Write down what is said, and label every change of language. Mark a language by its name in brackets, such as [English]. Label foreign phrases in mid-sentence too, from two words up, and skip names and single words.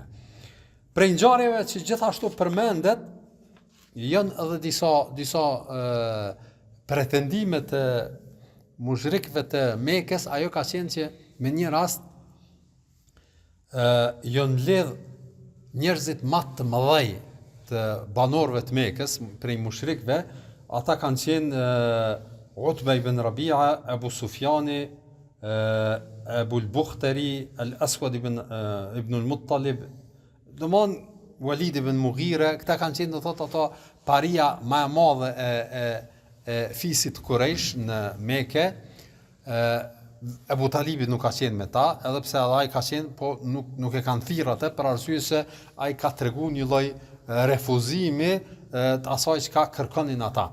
[Albanian] Prej ngjarjeve që gjithashtu përmendet janë edhe disa pretendime të mushrikëve të Mekës, ajo ka qenë që me një rast janë lidh njerëzit më të mëdhej të banorëve të Mekës, prej mushrikëve, ata kanë qenë Utba ibn Rabi'a, Abu Sufjani, Abu al-Bukhtari, al-Aswad ibn al-Muttalib, domon Walid ibn Mughira, këta kanë qenë do thotë ato paria më e madhe e fisit Quraysh në Mekë. Abu Talibi nuk ka qenë me ta, edhe pse ai ka qenë, po nuk e kanë thirrë atë për arsye se ai ka treguar një lloj refuzimi të asaj çka kërkonin ata.